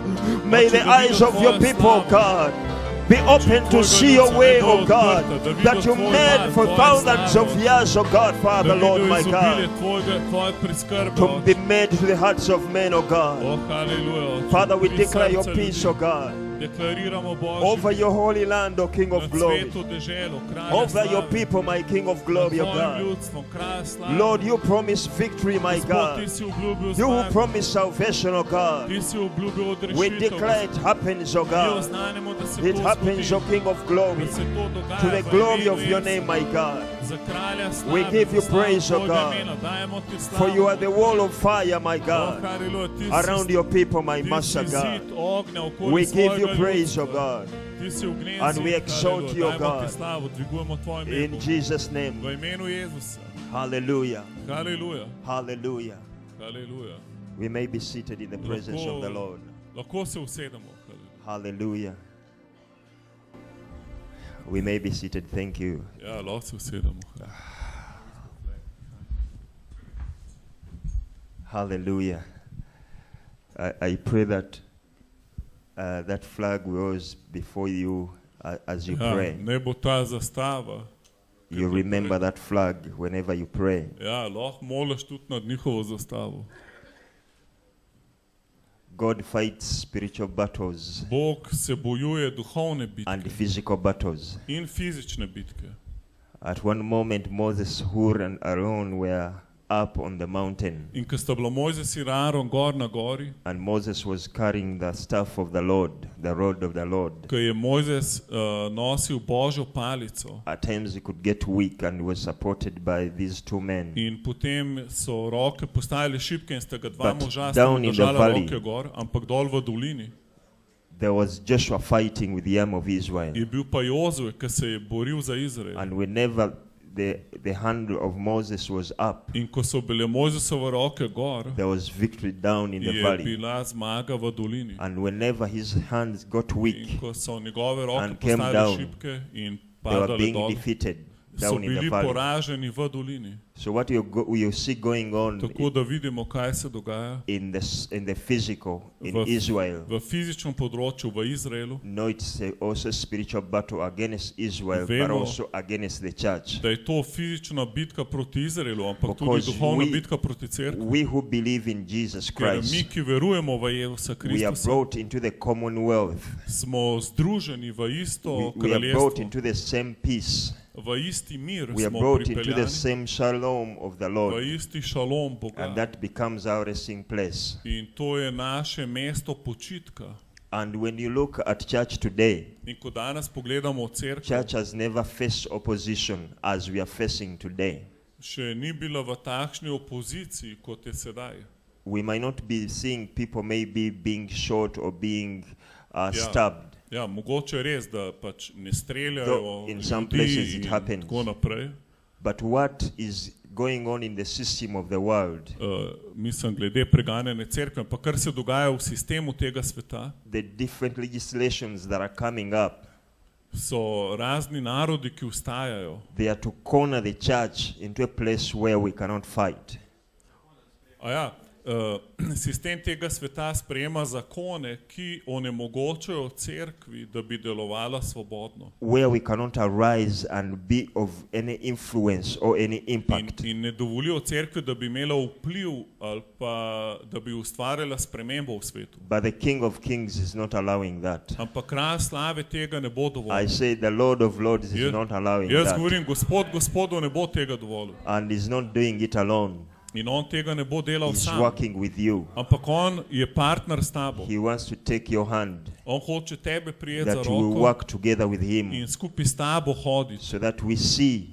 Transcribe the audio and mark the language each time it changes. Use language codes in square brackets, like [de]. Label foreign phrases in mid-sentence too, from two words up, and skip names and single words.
[en] May the eyes of your people, God, be open to see your way, O God, that you made for thousands of years, O God, Father, Lord, my God, to be made to the hearts of men, O God. [sl] Oh, haleluja. [en] Father, we [sl] Pri [en] declare your [sl] srca [en] peace, [sl] ljudi. [en] O God, [sl] Deklariramo Božjo [en] over your holy land, O King of [sl] nad [en] glory, [sl] sveto deželo, kralja [en] over your [sl] slave, [en] people, my King of [sl] nad [en] glory, O [sl] tvojim [en] God. [sl] ljudstvom, kralj slave. [en] Lord, you promise victory, my [sl] Gospod, [en] God. [sl] ti si obljubil [en] You who [sl] zmago. [en] promise salvation, O God. [sl] Ti si obljubil [en] We [sl] odrešitev. [en] declare it happens, O [sl] Mi [en] God. [sl] oznanimo, da se [en] It [sl] to [en] happens, O [sl] zgodi, [en] King of glory, [sl] da se to dogaja [en] to the [sl] v [en] glory [sl] imenu [en] of your [sl] Jezusa. [en] name, my God. [sl] Za kralja slave, [en] We give you [sl] za slavo [en] praise, O [sl] tvojega [en] God. [sl] imena. Dajemo ti slavo. [en] For you are the wall of fire, my [sl] Oh, [en] God, [sl] haleluja, ti si [en] around your people, my [sl] Ti si [en] Master God. [sl] zid ognja okoli [en] We give you [sl] svojega [en] praise, O [sl] ljudstva. [en] God, [sl] Ti si ognjen [en] and [sl] zid, [en] we exalt [sl] haleluja. [en] you, O [sl] Dajmo [en] God. [sl] ti slavo, dvigujemo tvoje [en] in [sl] ime. [en] Jesus' [sl] V [en] name. [sl] imenu Jezusa. [en] Hallelujah. [sl] Haleluja. [en] Hallelujah. [sl] Haleluja. [en] We may be seated in the presence of the Lord. [sl] Lahko se usedemo. Haleluja. [en] Hallelujah. We may be seated. Thank you. [sl] Ja, lahko se usedemo. [en] Hallelujah. I pray that that flag was before you as you [sl] Ja, [en] pray. [sl] ne bo ta zastava. [en] You remember that flag whenever you pray. [sl] Ja, lahko moliš tudi nad njihovo zastavo. [en] God fights spiritual battles [sl] Bog se bojuje duhovne bitke [en] and physical battles. [sl] in fizične bitke. [en] At one moment, Moses, Hur, and Aaron were up on the mountain, [sl] In ko sta bila Mojzes in Aaron gor na gori, [en] and Moses was carrying the staff of the Lord, the rod of the Lord. [sl] ko je Mojzes nosil Božjo palico [en] At times he could get weak and was supported by these two men. [sl] in potem so roke postajale šibke in sta ga dva [en] But [sl] moža [en] down in the [sl] držala [en] valley- [sl] roke gor, ampak dol v dolini [en] There was Joshua fighting with the arm of Israel. [sl] je bil pa Jozue, ki se je boril za Izrael. [en] And whenever the hand of Moses was up, [sl] In ko so bile Mojzesove roke gor, [en] there was victory down in the [sl] je [en] valley. [sl] bila zmaga v dolini. [en] And whenever his hands got [sl] In [en] weak, [sl] ko so njegove roke [en] and came [sl] postale [en] down, [sl] šibke in [en] they were [sl] padale [en] being [sl] dol, [en] defeated [sl] so [en] down in the [sl] bili [en] valley. [sl] poraženi v dolini. [en] So what you see going on [sl] Tako da vidimo, kaj se dogaja [en] in the physical in [sl] v, [en] Israel. [sl] v fizičnem področju v Izraelu, [en] No, it's also a spiritual battle against Israel, but [sl] Vemo, [en] also against the church. [sl] da je to fizična bitka proti Izraelu, ampak tudi [en] Because [sl] duhovna [en] we- [sl] bitka proti cerkvi. [en] We who believe in Jesus [sl] Ker mi, [en] Christ, [sl] ki verujemo v Jezusa [en] we are [sl] Kristusa, [en] brought into the commonwealth. [sl] smo združeni v isto [en] We are brought [sl] kraljestvo, [en] into the same peace. [sl] v isti mir [en] We are [sl] smo [en] brought into the [sl] pripeljani, [en] same shalom of the [sl] v [en] Lord. [sl] isti šalom Boga. [en] And that becomes our resting place. [sl] In to je naše mesto počitka. [en] And when you look at church today, [sl] In ko danes pogledamo cerkev, [en] church has never faced opposition as we are facing today. [sl] še ni bila v takšni opoziciji, kot je sedaj. [en] We might not be seeing people maybe being shot or being stabbed. [sl] Ja, mogoče je res, da pač ne streljajo [en] Though in some places [sl] ljudi [en] it [sl] in [en] happens. [sl] tako naprej. [en] But what is going on in the system of the world, [sl] Mislim, glede preganjanja cerkve, pa kar se dogaja v sistemu tega sveta, [en] the different legislations that are coming up, [sl] so razni narodi, ki vstajajo. [en] they are to corner the church into a place where we cannot fight. [sl] A ja, sistem tega sveta sprejema zakone, ki onemogočajo cerkvi, da bi delovala svobodno. [en] Where we cannot arise and be of any influence or any impact. [sl] In ne dovolijo cerkvi, da bi imela vpliv ali pa da bi ustvarjala spremembo v svetu. [en] But the King of Kings is not allowing that. [sl] Ampak kralj slave tega ne bo [en] I [sl] dovolil. [en] say the Lord of Lords is not allowing [sl] Jaz [en] that. [sl] govorim, Gospodu ne bo tega dovolil. [en] And is not doing it alone. [sl] In on tega ne bo delal [en] He's [sl] sam. [en] working with you. [sl] Ampak on je partner s tabo. [en] He wants to take your hand, [sl] On hoče tebe prijeti za [en] that we will [sl] roko [en] work together with him, [sl] in skupaj s tabo hoditi, [en] so that we see